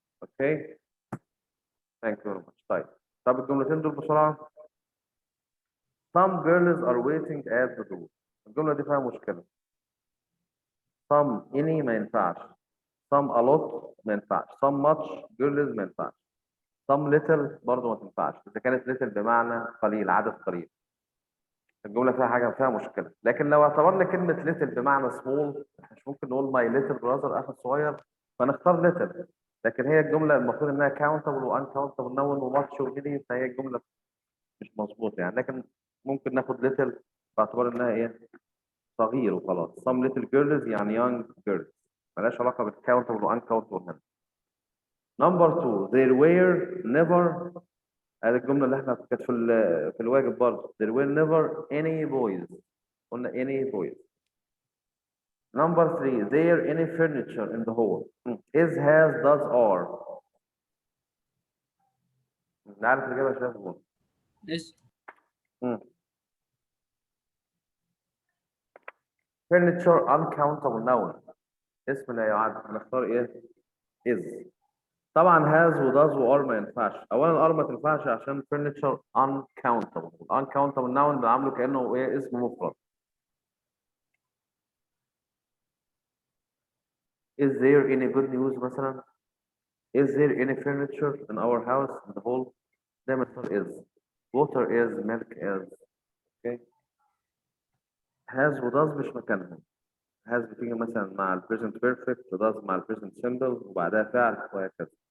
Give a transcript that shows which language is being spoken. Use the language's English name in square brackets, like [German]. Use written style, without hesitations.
[English] Okay? Thank you very much. [Arabic] طيب الجملتين دول بسرعة. [English] Some girls are waiting at the door. [Arabic] الجملة دي فيها مشكلة. [English] Some any [Arabic] ما ينفعش. [English] Some a lot ما ينفعش. Some much girls [Arabic] ما ينفعش. Some little برضه ما تنفعش. إذا كانت little بمعنى قليل عدد قليل. الجملة فيها حاجة فيها مشكلة. لكن لو اعتبرنا كلمة little بمعنى small مش ممكن نقول [English] my little brother [Arabic] أخي الصغير فنختار little. لكن هي الجمله المفروض انها countable و uncountable noun وماتش وكده، فهي الجمله مش مظبوطه يعني. لكن ممكن ناخد little باعتبار انها ايه صغير وخلاص. [English] some little girls يعني young girls، [Arabic] ملهاش علاقه [English] بالcountable و uncountable هنا. number 2 there were never، [Arabic] هذه الجمله اللي احنا كانت في الواجب برضه. [English] there were never any boys، [Arabic] قلنا [English] any boys. number 3 there any furniture in the hall. is has does are. [Arabic] نعرف الإجابة يا شباب. [English] is furniture uncountable noun، [Arabic] اسم لا يعد، هنختار ايه؟ is. طبعا has و does و are ما ينفعش. اولا are ما تنفعش عشان furniture uncountable. uncountable noun بنعامله كانه ايه اسم مفرد. [English] is there any good news [Arabic] مثلا؟ [English] is there any furniture in our house in the hall؟ [Arabic] دايما نختار [English] is. water is، milk is. okay. [Arabic] has و does مش مكانهم. has بتيجي مثلا مع ال present perfect و does مع ال present simple وبعدها فعل وهكذا.